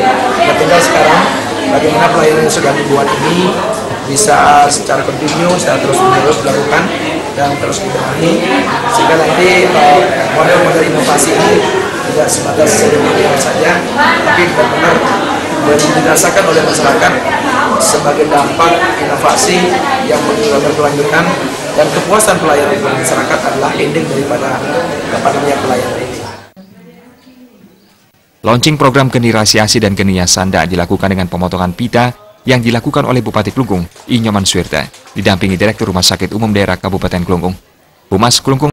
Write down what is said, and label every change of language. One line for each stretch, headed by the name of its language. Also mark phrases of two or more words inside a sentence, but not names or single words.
Indonesian: Nah, tinggal sekarang bagaimana pelayanan yang sudah dibuat ini bisa secara kontinu, secara terus-menerus dilakukan dan terus dibenahi, sehingga nanti model-model inovasi ini tidak sebatas seremonial saja, tapi benar-benar dirasakan oleh masyarakat sebagai dampak inovasi yang berkelanjutan, dan kepuasan pelayanan masyarakat adalah ending daripada pelayanan ini. Launching program Geni Rasiasih dan Geni Yasanda dilakukan dengan pemotongan pita yang dilakukan oleh Bupati Klungkung Inyoman Suwirte, didampingi Direktur Rumah Sakit Umum Daerah Kabupaten Klungkung. Humas Klungkung